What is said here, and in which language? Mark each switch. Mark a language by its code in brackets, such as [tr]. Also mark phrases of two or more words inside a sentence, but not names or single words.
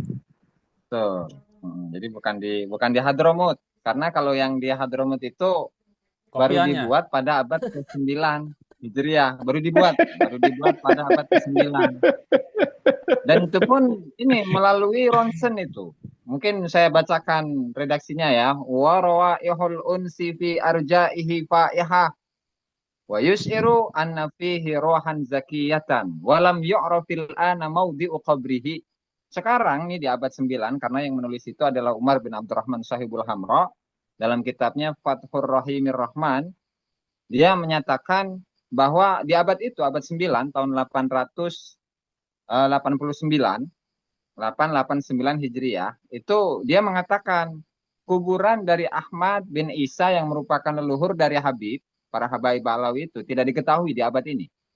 [id] Betul. Jadi bukan di Hadramut. Karena kalau yang di Hadramut itu baru dibuat pada abad ke-9 Hijriah. Baru dibuat pada abad ke-9. Dan itu pun ini melalui ronsen itu. Mungkin saya bacakan redaksinya ya. [ar] وروائح الأنس في أرجائه فائحة ويشعر أن فيه روحا زكية ولم يعرف الآن موضع قبره. [id] Sekarang ini di abad 9 karena yang menulis itu adalah Umar bin Abdurrahman Sahibul Hamra dalam kitabnya Fathur Rahimir Rahman. Dia menyatakan bahwa di abad itu, abad 9, tahun 889 Hijriah, itu dia mengatakan kuburan dari Ahmad bin Isa yang merupakan leluhur dari Habib, para Habaib Balawi itu tidak diketahui di abad ini.